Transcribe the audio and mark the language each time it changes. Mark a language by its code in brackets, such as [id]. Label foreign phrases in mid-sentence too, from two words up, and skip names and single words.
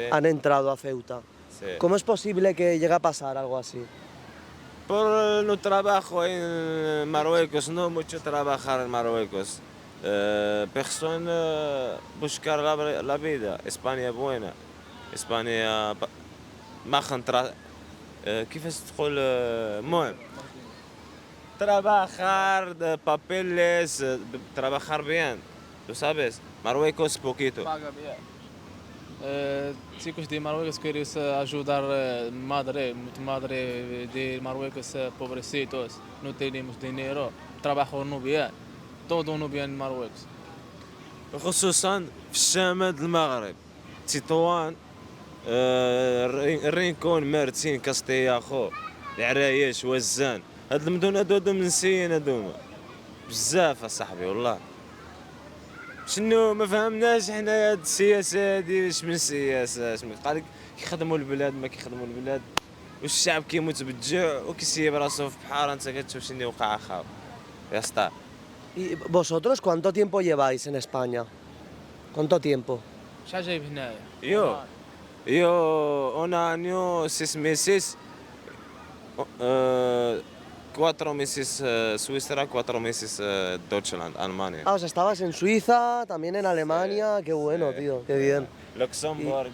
[es] han entrado a Ceuta. sí. ¿Cómo es posible que llegue a pasar algo así? Por no trabajo en Marruecos, no mucho trabajar en Marruecos. Persona buscar la vida. España buena. España [ar] ما خنطرة كيفاش تقول المهم [es] trabajar, de papeles, trabajar bien. ¿Tú sabes? Marruecos poquito. Paga bien. Chicos de Marruecos quieres ayudar madre de Marruecos pobrecitos, no tenemos dinero, trabajo no bien, todo no bien en Marruecos. [ar] خصوصا في الشمال المغرب تطوان رينكون مارتين كاستيا خو العرايش وزان هاد المدن هادو منسيين هادوما بزاف اصاحبي والله شنو ما فهمناش حنا هاد السياسه هادي واش من سياسه اش قال لك كيخدموا البلاد ما كيخدموا البلاد والشعب كيموت بالجوع وكيسيب راسو في بحار انت كتشوف شنو وقع اخر يا اسطى. [es] ¿Y vosotros cuánto tiempo lleváis en España? ¿Cuánto tiempo? [ar] شحال جايب هنايا؟ [es] Yo un año, 6 meses, 4 meses Suiza, 4 meses Deutschland, Alemania. Ah, o sea, estabas en Suiza, también en Alemania, qué bueno, tío, qué bien. Luxemburgo.